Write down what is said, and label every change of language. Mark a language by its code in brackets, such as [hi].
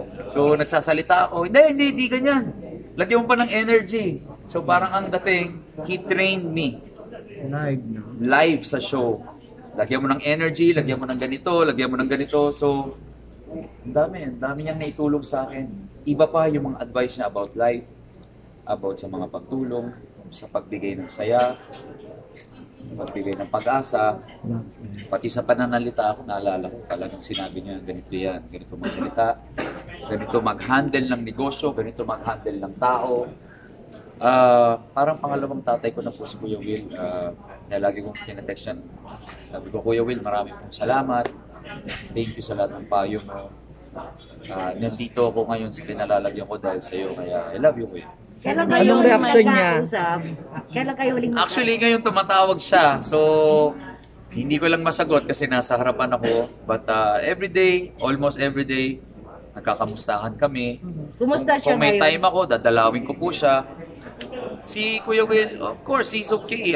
[tl] So, nagsasalita ako, hindi ganyan. Lagyan mo pa ng energy. So, parang ang dating, [en] he trained me. [tl] Live sa show. Lagyan mo ng energy, lagyan mo ng ganito, lagyan mo ng ganito. So, ang dami niyang naitulong sa akin. Iba pa yung mga advice niya about life, about sa mga pagtulong, sa pagbigay ng saya, pagbigay ng pag-asa, pati sa pananalita ako, naalala ko, talagang sinabi niya, ganito yan, ganito magsalita, ganito mag-handle ng negosyo, ganito mag-handle ng tao. Parang pangalawang tatay ko na po si Kuya Will, na lagi kong tinatext yan. Sabi ko, Kuya Will, marami pong salamat, [en] thank you [tl] sa lahat ng payo mo. Nandito ako ngayon sa pinalalagyan ko dahil sa iyo, kaya [en] I love you, [tl] Kuya. Anong reaction niya? Kailan kayo huling Actually, ngayon tumatawag siya. So, hindi ko lang masagot kasi nasa harapan ako. [en] But almost every day, [tl] nagkakamustahan kami. Kumusta siya Kung may ngayon? time ako, dadalawin ko po siya. [en] Si Kuya Will, of course, he's okay.